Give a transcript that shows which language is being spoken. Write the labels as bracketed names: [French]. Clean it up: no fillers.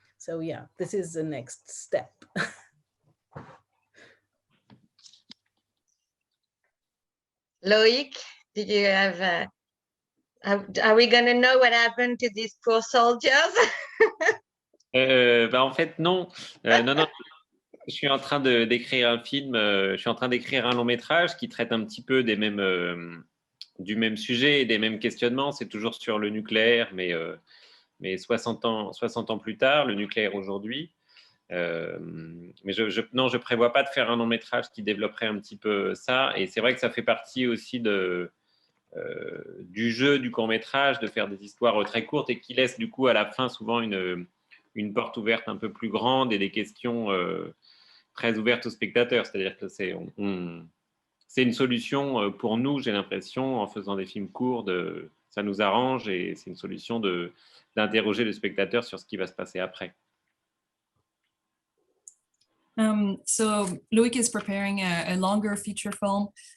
[English] So yeah, this is the next step. Loïc, did you have? Are we going to know what happened to these poor soldiers? [French] En fait, non. Non. Je suis en train d'écrire un film. Je suis en train d'écrire un long métrage qui traite un petit peu du même sujet et des mêmes questionnements. C'est toujours sur le nucléaire, mais 60 ans plus tard, le nucléaire aujourd'hui. Mais je prévois pas de faire un long métrage qui développerait un petit peu ça. Et c'est vrai que ça fait partie aussi du jeu du court métrage, de faire des histoires très courtes et qui laissent du coup à la fin souvent une porte ouverte un peu plus grande et des questions très ouvertes aux spectateurs. C'est-à-dire que c'est une solution pour nous, j'ai l'impression, en faisant des films courts, ça nous arrange, et c'est une solution d'interroger le spectateur sur ce qui va se passer après. [English] So Loïc is preparing a longer feature film.